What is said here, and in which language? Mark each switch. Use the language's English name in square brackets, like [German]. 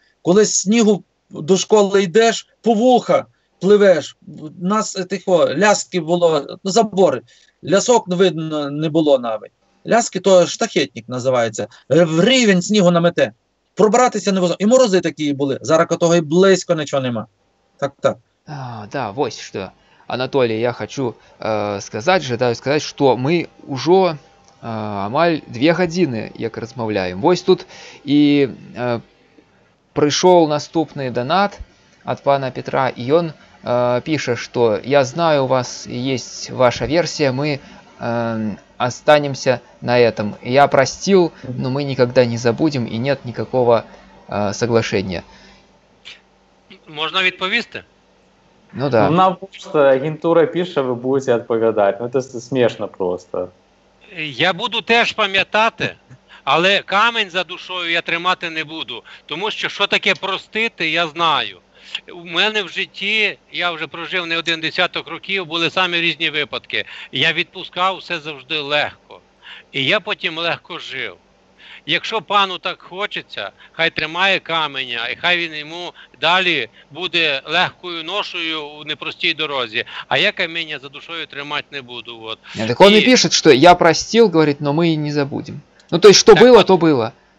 [Ukrainian] Коли з снігу до школи йдеш, по вуха пливеш. У нас ляски було, забори. Лясок видно не було навіть. Ляски то штахетник називається. В рівень снігу намете. Пробратися невозможно. І морози такі були. Зараз того і близько нічого нема. Так. [Russian] Да, вот что. Анатолий, я хочу сказать, что мы уже [Belarusian] амаль 2 годины як размовляем. [Russian] Вось тут и пришел наступный донат от пана Петра, и он пишет, что я знаю, у вас есть ваша версия, мы останемся на этом. Я простил, но мы никогда не забудем, и нет никакого соглашения. [Ukrainian] Можна відповісти? Ну да. Нам просто агентура пише, ви будете відповідати. Ну це смішно просто. Я буду теж пам'ятати, але камінь за душою я тримати не буду. Тому що таке простити, я знаю. У мене в житті, я вже прожив не 1 десяток років, були самі різні випадки. Я відпускав все завжди легко. І я потім легко жив. Якщо пану так хочеться, хай тримає каменя, і хай він йому далі буде легкою ношою у непростій дорозі. А я каміння за душою тримати не буду. [Russian] Так он и пишет, что я простил, говорит, но мы не забудем. Ну то есть, что было, то было.